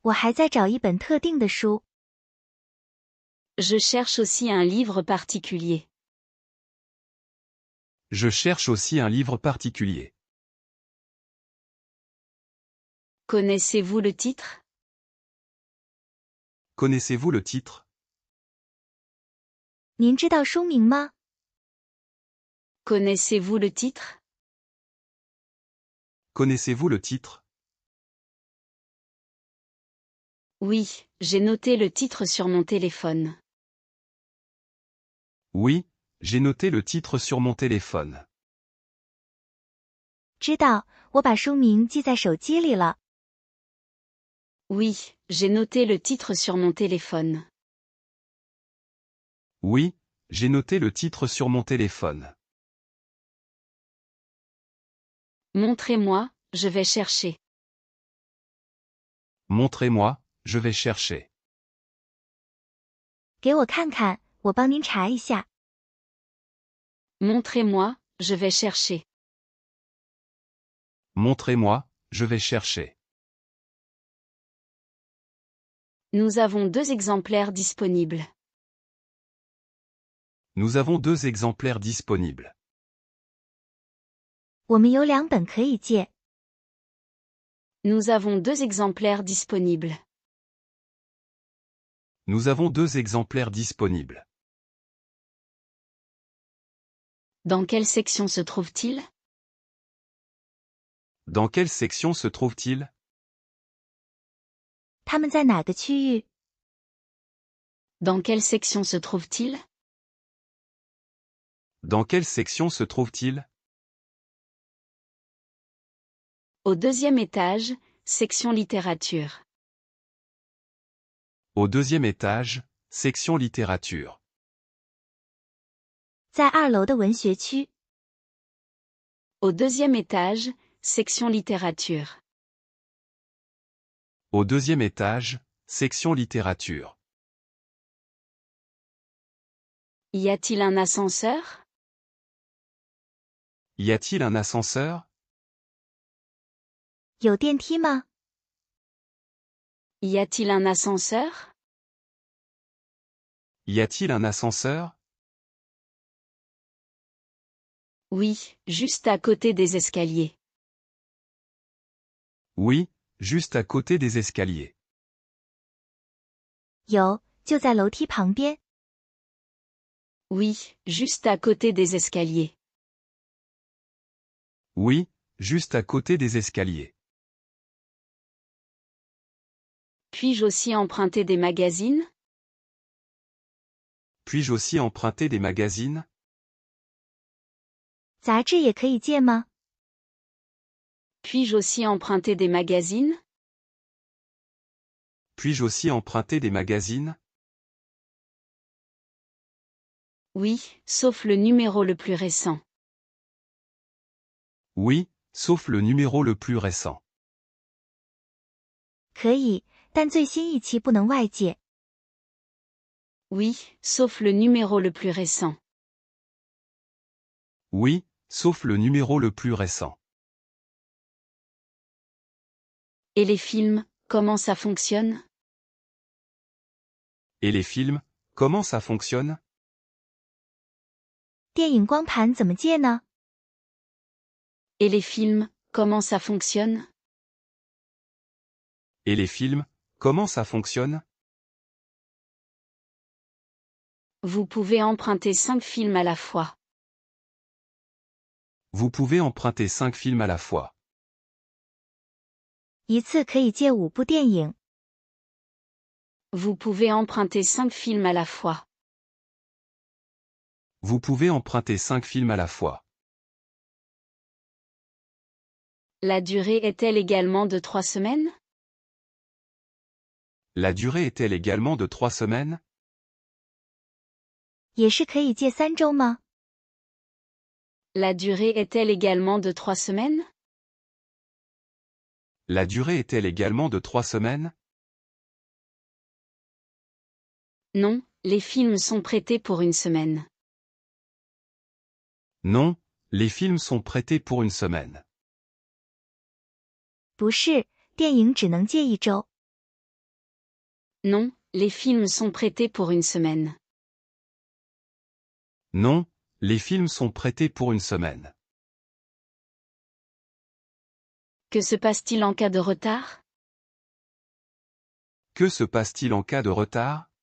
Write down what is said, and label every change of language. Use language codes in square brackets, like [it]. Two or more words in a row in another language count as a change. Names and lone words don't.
[zh] 我还在找一本特定的书。 [fr] Je cherche aussi un livre particulier. Je cherche aussi un livre particulier. Connaissez-vous le titre? Connaissez-vous le titre? [zh] 您知道书名吗？ [fr] Connaissez-vous le titre? Connaissez-vous le titre? Oui, j'ai noté le titre sur mon téléphone. Oui, j'ai noté le titre sur mon téléphone. [zh] 知道，我把书名记在手机里了。 [fr] Oui, j'ai noté le titre sur mon téléphone. Oui, j'ai noté le titre sur mon téléphone. Montrez-moi, je vais chercher. Montrez-moi, je vais chercher. [zh] 给我看看，我帮您查一下。 [fr] Montrez-moi, je vais chercher. Montrez-moi, je vais chercher. Nous avons 2 exemplaires disponibles. Nous avons 2 exemplaires disponibles. [zh] 我们有2本可以借。 [fr] Nous avons 2 exemplaires disponibles. Nous avons 2 exemplaires disponibles. Dans quelle section se trouve-t-il? Dans quelle section se trouve-t-il? [zh] 他们在哪个区域？ [fr] Dans quelle section se trouve-t-il? Dans quelle section se trouve-t-il? Au 2e étage, section littérature. Au 2e étage, section littérature. [zh] 在2楼的文学区。 [fr] Au 2e étage, section littérature. Au 2e étage, section littérature. Y a-t-il un ascenseur? Y a-t-il un ascenseur? [zh] 有电梯吗？ [fr] Y a-t-il un ascenseur? Y a-t-il un ascenseur? Oui, juste à côté des escaliers. Oui, juste à côté des escaliers. [zh] 有，就在楼梯旁边。 [fr] Oui, juste à côté des escaliers. Oui, juste à côté des escaliers. Puis-je aussi emprunter des magazines? Puis-je aussi emprunter des magazines? [zh] 杂志也可以借吗？ [fr] Puis-je aussi emprunter des magazines? Puis-je aussi emprunter des magazines? Oui, sauf le numéro le plus récent. Oui, sauf le numéro le plus récent. [zh] 可以，但最新一期不能外借。 [fr] Oui, sauf le numéro le plus récent. Oui, sauf le numéro le plus récent. Et les films, comment ça fonctionne? Et les films, comment ça fonctionne? [zh] 电影光盘怎么借呢？ [fr] Et les films, comment ça fonctionne? Et les films, comment ça fonctionne? Vous pouvez emprunter 5 films à la fois. Vous pouvez emprunter 5 films à la fois. [zh] 一次可以借5部电影。 [fr] Vous pouvez emprunter 5 films à la fois. Vous pouvez emprunter 5 films à la fois. La durée est-elle également de 3 semaines? La durée est-elle également de 3 semaines? [zh] 也是可以借3周吗？ [fr] La durée est-elle également de 3 semaines? La durée est-elle également de 3 semaines? Non, les films sont prêtés pour 1 semaine. Non, les films sont prêtés pour 1 semaine. [zh] 不是，电影只能借1周。 [fr] Non, les films sont prêtés pour une semaine. Non, les films sont prêtés pour une semaine. Que se passe-t-il en cas de retard? Que se passe-t-il en cas de retard?